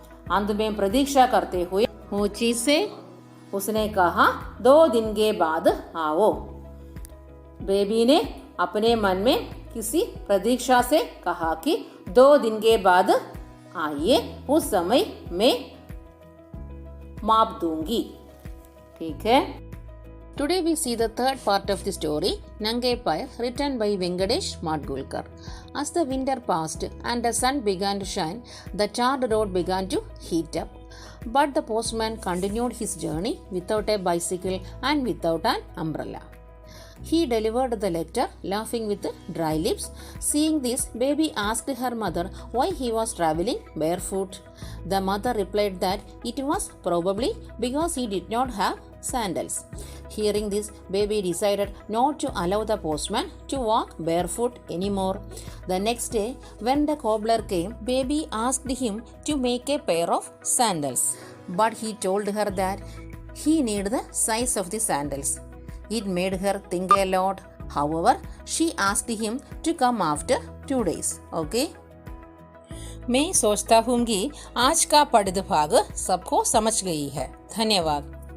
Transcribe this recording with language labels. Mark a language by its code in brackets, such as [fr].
[hi] अंत में प्रतीक्षा करते हुए मोची से उसने कहा, 2 दिन के बाद आओ। बेबी ने अपने मन में किसी प्रतीक्षा से कहा कि 2 दिन के बाद आइए, उस समय मैं माप दूंगी। ठीक है। [en] Today we see the third part of the story, Nangai Pair, written by Venkatesh Madgulkar. As the winter passed and the sun began to shine, the tarred road began to heat up. But the postman continued his journey without a bicycle and without an umbrella. He delivered the letter, laughing with dry lips. Seeing this, Baby asked her mother why he was traveling barefoot. The mother replied that it was probably because he did not have sandals. Hearing this, Baby decided not to allow the postman to walk barefoot anymore. The next day, when the cobbler came, Baby asked him to make a pair of sandals. But he told her that he needed the size of the sandals. It made her think a lot. However, she asked him to come after 2 days. Okay? [hi] मैं सोचता हूँ कि आज का पढ़ित भाग सबको समझ गई है। धन्यवाद।